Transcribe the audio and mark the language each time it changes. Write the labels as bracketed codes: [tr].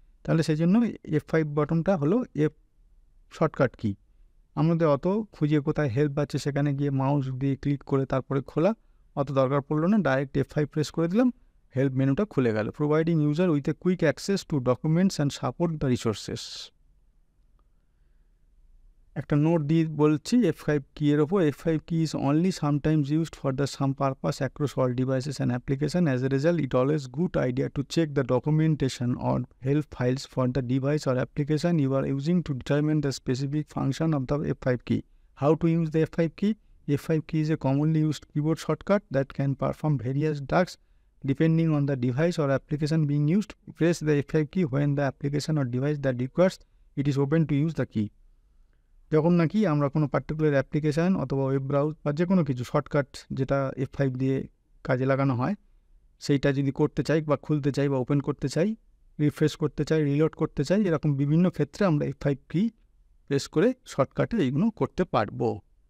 [bn] তাহলে সেই জন্য F5 বাটনটা হলো শর্টকাট কি। আমাদের অত খুঁজে কোথায় হেল্প আছে সেখানে গিয়ে মাউস দিয়ে ক্লিক করে তারপরে খোলা অত দরকার পড়লো না, ডাইরেক্ট F5 প্রেস করে দিলাম, হেল্প মেনুটা খুলে গেল। [en] Providing user with a quick access to documents and support the resources. [bn] একটা নোট দিয়ে বলছি F5 কি এর ওপর, [en] F5 কি is only sometimes used for the some purpose across all devices and application. As a result, it always good idea to check the documentation or help files for the device or application you are using to determine the specific function of the F5 key. How to use the F5 key? F5 key is a commonly used keyboard shortcut that can perform various tasks depending on the device or application being used. Press the F5 key when the application or device that requires it is open to use the key. [bn] যখন নাকি আমরা কোনো particular application অথবা web browse বা যে কোনো কিছু shortcut যেটা F5 দিয়ে কাজে লাগানো হয় সেইটা যদি করতে চাই বা খুলতে চাই বা ওপেন করতে চাই, রিফ্রেশ করতে চাই, রিলোড করতে চাই, এরকম বিভিন্ন ক্ষেত্রে আমরা F5 কি প্রেস করে শর্টকাটে এইগুলো করতে পারবো।